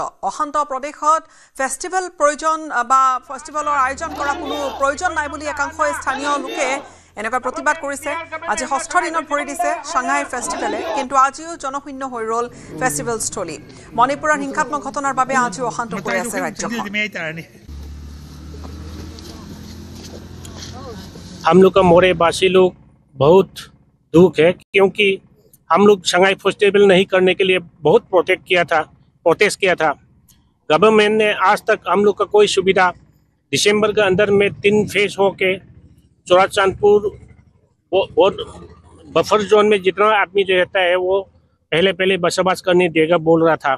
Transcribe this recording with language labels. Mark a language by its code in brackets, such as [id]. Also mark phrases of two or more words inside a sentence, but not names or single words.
[as] অশান্ত প্ৰদেশত ফেষ্টিভেলৰ আয়োজন কৰা কোনো প্ৰয়োজন নাই বুলি একাংশ স্থানীয় লোকে এনেকুৱা প্ৰতিবাদ কৰিছে। আজি 6ষ্ঠ দিনত ভৰি দিছে সাংহাই ফেষ্টিভেলে, কিন্তু আজিও জনশূন্য হৈ ৰ'ল ফেষ্টিভেলস্থলী। মণিপুৰৰ হিংসাত্মক ঘটনাৰ বাবে আজিও অশান্ত হৈ আছে ৰাজ্যখন। [hi] हम लोग का मोरेबासी लोग बहुत दुख है, क्योंकि हम लोग शंघाई फेस्टिवल नहीं करने के लिए बहुत प्रोटेस्ट किया था। गवर्नमेंट ने आज तक हम लोग का कोई सुविधा दिसंबर के अंदर में 3 फेज हो के चौराचांदपुर और [en] buffer zone [hi] में जितना आदमी जो रहता है वो पहले बसोबास करने देगा बोल रहा था।